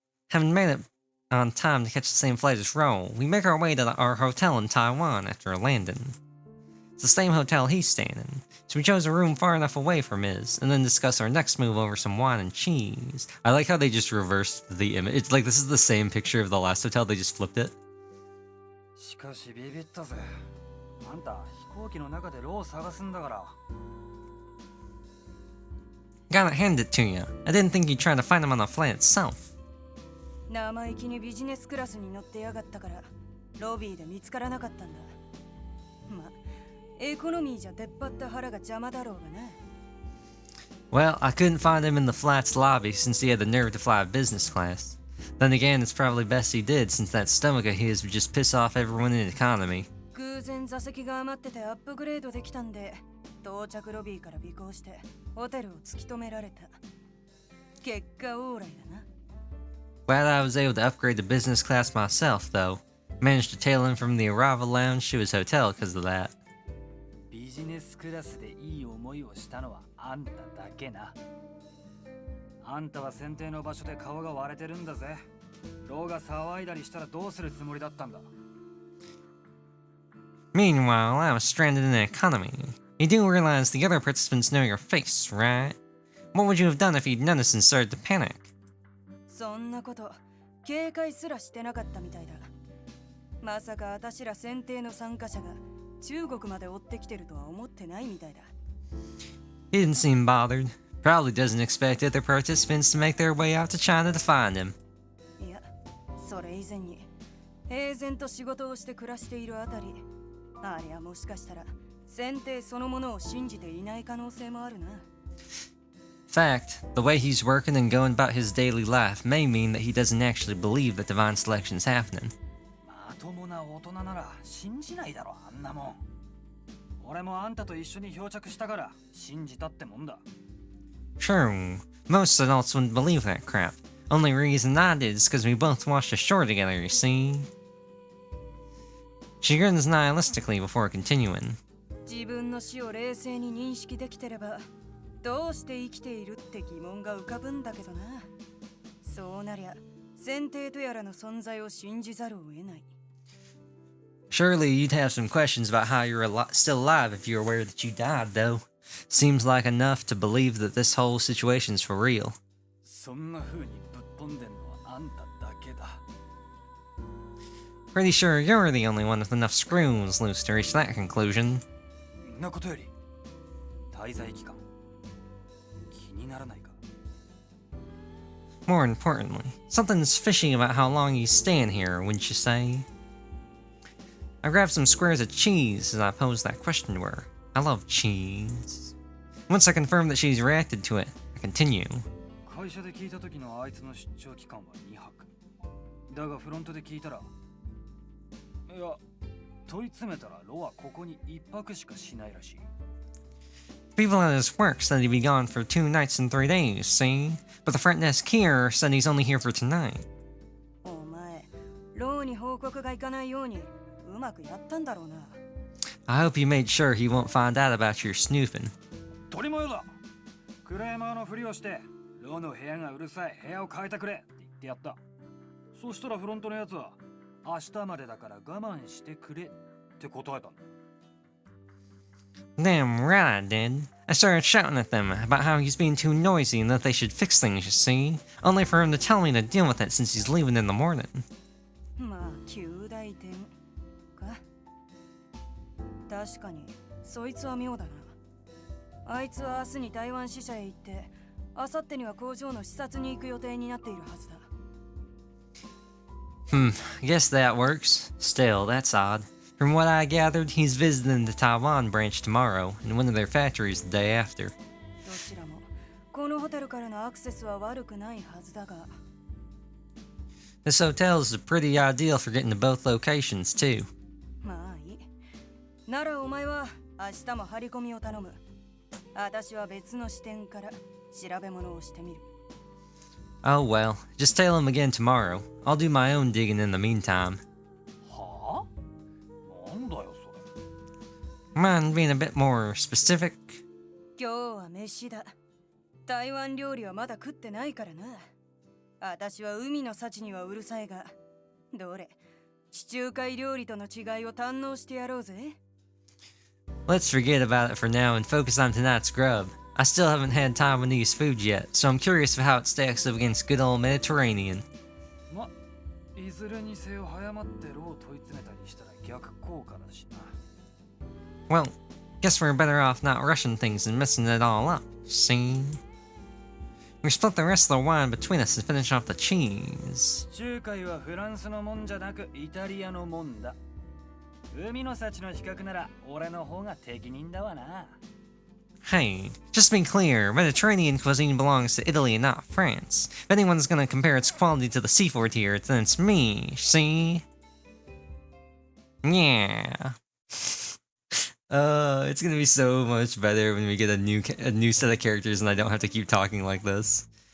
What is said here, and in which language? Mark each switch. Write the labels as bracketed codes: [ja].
[en] Haven't made it on time to catch the same flight as Ro. We make our way to our hotel in Taiwan after landing. It's the same hotel he's staying in, so we chose a room far enough away from his, and then discuss our next move over some wine and cheese. I like how they just reversed the image. It's like this is the same picture of the last hotel, they just flipped it. [ja] しかしビビったぜ。あんた飛行機の中でローを探すんだから。 [en] Gotta hand it to you. I didn't think you'd try to find him on the flight itself. [ja] 生意気にビジネスクラスに乗ってやがったからロビーで見つからなかったんだ。まあエコノミーじゃ出っ張った腹が邪魔だろうがな。 [en] Well, I couldn't find him in the flat's lobby since he had the nerve to fly business class. Then again, it's probably best he did since that stomach of his would just piss off everyone in economy. [ja] 偶然座席が余っててアップグレードできたんで到着ロビーから尾行してホテルを突き止められた。結果オーライだな。 [en] Glad I was able to upgrade to business class myself, though. Managed to tail him from the arrival lounge to his hotel because of that. [ja] ビジネスクラスでいい思いをしたのはあんただけな。あんたは選定の場所で顔が割れてるんだぜ。ローが騒いだりしたらどうするつもりだったんだ。 [en] Meanwhile, I was stranded in economy. You do realize the other participants know your face, right? What would you have done if you'd noticed and started to panic? [ja] そんなこと警戒すらしてなかったみたいだ。まさか私ら選定の参加者が中国まで追ってきてるとは思ってないみたいだ。 [en] He didn't seem bothered. Probably doesn't expect other participants to make their way out to China to find him. [ja] いや、それ以前に平然と仕事をして暮らしているあたり、ありゃもしかしたら選定そのものを信じていない可能性もあるな。 [en] Fact, the way he's working and going about his daily life may mean that he doesn't actually believe that divine selection's happening. [ja] まともな大人なら信じないだろあんなもん。俺もあんたと一緒に漂着したから信じたってもんだ。 [en] True, most adults wouldn't believe that crap. Only reason I did is because we both washed ashore together, you see. She grins nihilistically before continuing. [ja] 自分の死を冷静に認識できてればどうして生きているって疑問が浮かぶんだけどな。そうなりゃ選定とやらの存在を信じざるを得ない。 [en] Surely you'd have some questions about how you're still alive if you're aware that you died, though. Seems like enough to believe that this whole situation's for real. [ja] そんな風にぶっ飛んでんのはあんただけだ。 [en] Pretty sure you're the only one with enough screws loose to reach that conclusion. [ja] んなことより滞在期間気にならないか。 [en] More importantly, something's fishy about how long he's staying here, wouldn't you say? I grabbed some squares of cheese as I posed that question to her. I love cheese. Once I confirmed that she's reacted to it, I continue. [ja] 会社で聞いた時のあいつの出張期間は2泊。だがフロントで聞いたら、いや、問い詰めたらロはここに1泊しかしないらしい。 [en] People at his work said he'd be gone for 2 nights and 3 days, see? But the front desk here said he's only here for tonight. [ja] お前、ローに報告がいかないようにうまくやったんだろうな。 [en] I hope you made sure he won't find out about your snooping. [ja] 取り前だ。クレをしてロの部屋がうるさい、部屋を変えてくれって言ってやった。そしたらフロントのやつは明日までだから我慢してくれって答えたんだ。 [en] Damn right I did. I started shouting at them about how he's being too noisy and that they should fix things, you see, only for him to tell me to deal with it since he's leaving in the morning. [ja] まあ旧大点か。確かにそいつは妙だな。あいつは明日に台湾支社へ行って明後日には工場の視察に行く予定になっているはずだ。 [en] Guess that works. Still, that's odd. From what I gathered, he's visiting the Taiwan branch tomorrow, and one of their factories the day after. [ja] どちらもこのホテルからのアクセスは悪くないはずだが。 [en] This hotel is pretty ideal for getting to both locations, too. [ja] まあいい。ならお前は明日も張り込みを頼む。私は別の視点から調べ物をしてみる。 [en] Oh well, just tell him again tomorrow. I'll do my own digging in the meantime. [ja] はあ？なんだよそれ。 [en] Mind being a bit more specific? [ja] 今日は飯だ。台湾料理はまだ食ってないからな。私は海の幸にはうるさいが、どれ、地中海料理との違いを堪能してやろうぜ。 [en] Let's forget about it for now and focus on tonight's grub. I still haven't had Taiwanese food yet, so I'm curious of how it stacks up against good old Mediterranean. [ja] ま、いずれにせよ早まってロを問い詰めたりしたら逆効果だしな。 [en] Well, guess we're better off not rushing things and messing it all up, see? We split the rest of the wine between us and finish off the cheese. [ja] 地中海はフランスのもんじゃなくイタリアのもんだ。海の幸の比較なら俺の方が適任だわな。 [en] Hey, just to be clear, Mediterranean cuisine belongs to Italy and not France. If anyone's gonna compare its quality to the seafood here, then it's me, see? Yeah. It's gonna be so much better when we get a new set of characters and I don't have to keep talking like this.